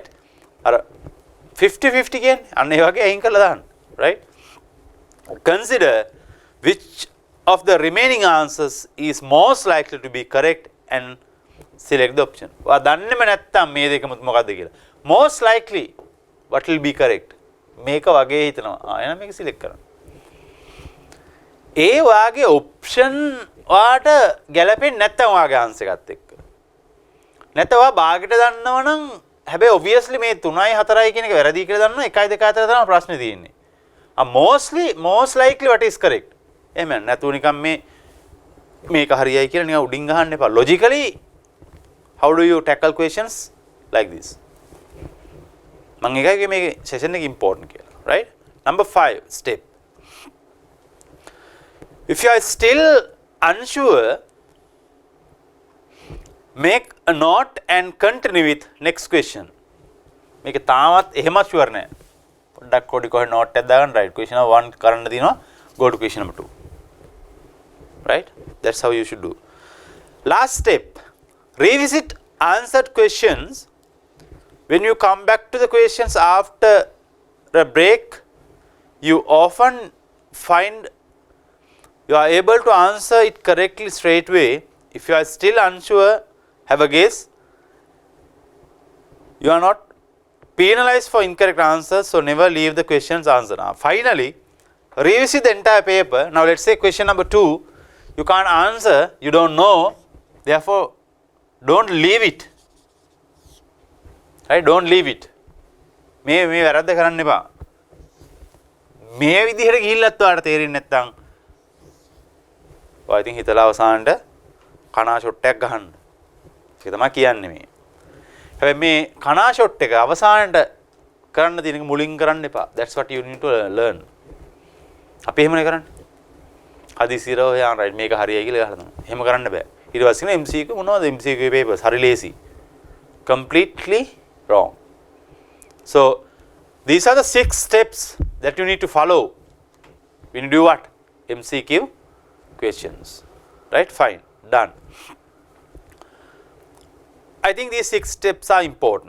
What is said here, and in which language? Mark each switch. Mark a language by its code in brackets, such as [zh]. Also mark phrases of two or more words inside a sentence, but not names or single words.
[en] Or 50-50 again, [si] අන්න ඒ වගේ අයින් කරලා දාන්න, [en] right? Consider which of the remaining answers is most likely to be correct and select the option. [si] ඔයා දන්නේම නැත්තම් මේ දෙකම මොකක්ද කියලා. [en] Most likely what will be correct? [si] මේක වගේ හිතනවා. එහෙනම් මේක select කරන්න. ඒ වාගේ option වාට ගැලපෙන්නේ නැත්තම් වාගේ answer එකත් එක්ක. නැත්නම් ඔයා භාගයට දන්නවනම් හැබැයි obviously මේ 3යි 4යි කියන එක වැරදි කියලා දන්නවා 1යි 2යි අතර තමයි ප්‍රශ්නේ තියෙන්නේ. [en] most likely what is correct. [si] එහෙම නැතුව නිකන් මේක හරියයි කියලා නිකන් උඩින් ගහන්න එපා. [en] Logically how do you tackle questions like this? [si] මම එකයි මේ session එක important කියලා, [en] right? Number 5 step. If you are still unsure, make a note and continue with next question. [si] මේක තාමත් එහෙම sure නෑ. පොඩ්ඩක් කොහේ note එකක් දාගන්න, right? [en] Question number 1 [si] කරන්න දිනවා, [en] go to question number 2. Right? That's how you should do. Last step. Revisit answered questions. When you come back to the questions after a break, you often find you are able to answer it correctly straight away. If you are still unsure, have a guess. You are not penalized for incorrect answers, so never leave the questions answered. Finally, revisit the entire paper. Now let's say question number 2, you can't answer, you don't know, therefore don't leave it. Right? Don't leave it. [si] මේ වැරද්ද කරන්න එපා. මේ විදිහට ගිහිල්ලත් ඔයාලට තේරෙන්නේ නැත්නම් ඔයා ඉතින් හිතලා අවසානට කනා ෂොට් එකක් ගහන්න. ඒක තමයි කියන්නේ මේ. හැබැයි මේ කනා ෂොට් එක අවසානට කරන්න තියෙන එක මුලින් කරන්න එපා. [en] That's what you need to learn. [si] අපි එහෙමනේ කරන්නේ. හදිසියර ඔයා රයිට් මේක හරියයි කියලා ගහලා දානවා. එහෙම කරන්න බෑ. ඊට පස්සේ MCQ මොනවද [en] MCQ papers [si] හරි ලේසි. [en] Completely wrong. So these are the 6 steps that you need to follow when you do what? MCQ questions. Right? Fine. Done. I think these 6 steps are important.